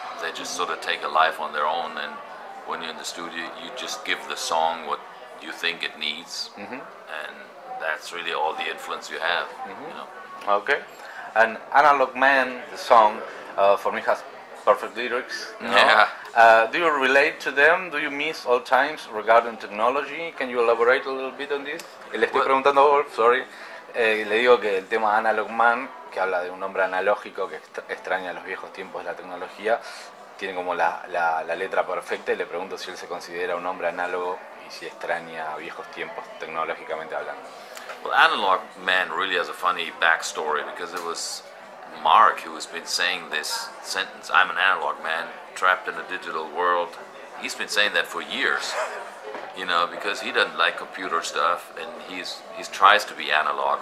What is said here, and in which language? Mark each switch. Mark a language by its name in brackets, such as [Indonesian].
[English] They just sort of take a life on their own, and when you're in the studio, you just give the song what you think it needs, and that's really all the influence you have. You know? Okay. And Analog Man, the song, for me has perfect lyrics. You know? Yeah. Do you relate to them? Do you miss old times regarding technology? Can you elaborate a little bit on this? [Spanish] Le estoy preguntando a Wolf, [English] sorry. [Spanish] Le digo que el tema Analog Man, que habla de un hombre analógico que extraña los viejos tiempos de la tecnología, tiene como la letra perfecta, y le pregunto si él se considera un hombre análogo y si extraña viejos tiempos tecnológicamente hablando. [English] Well, Analog Man really has a funny backstory, because it was Mark who has been saying this sentence, I'm an analog man trapped in a digital world. He's been saying that for years. You know, because he doesn't like computer stuff, and he tries to be analog.